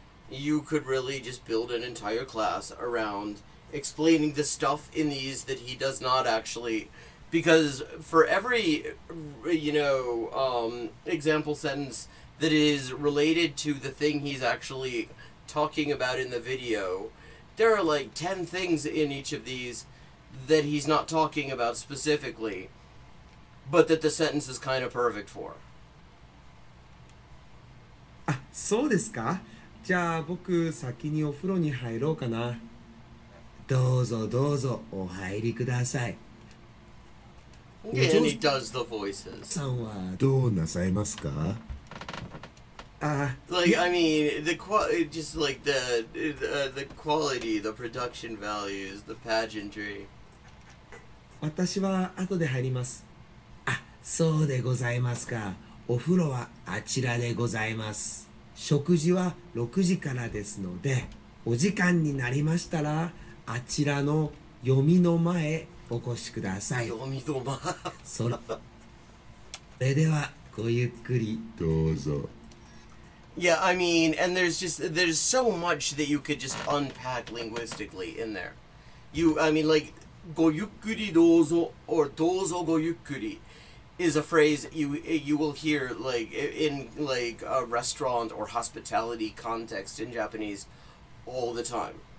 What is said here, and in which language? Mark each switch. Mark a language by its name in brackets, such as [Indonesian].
[English] You could really just build an entire class around explaining the stuff in these that he does not actually, because for every example sentence that is related to the thing he's actually talking about in the video, there are like 10 things in each of these that he's not talking about specifically, but that the sentence is kind of perfect for. [Japanese] あ、そうですか。じゃあ僕先にお風呂に入ろうかな。どうぞどうぞお入りください。 [English] Yeah, and he does the voices. [Japanese] さんはどうなさいますか？ [English] Like, I mean, just like the quality, the production values, the pageantry. [Japanese] 私は後で入ります。あ、そうでございますか。お風呂はあちらでございます。食事は6時からですので、お時間になりましたら、あちらの読みの前へお越しください。読みの前。それではごゆっくりどうぞ。 [English] Yeah, I mean, and there's so much that you could just unpack linguistically in there. I mean, like, [Japanese] ごゆっくりどうぞ [English] or [Japanese] どうぞごゆっくり [English] is a phrase you will hear like in like a restaurant or hospitality context in Japanese all the time.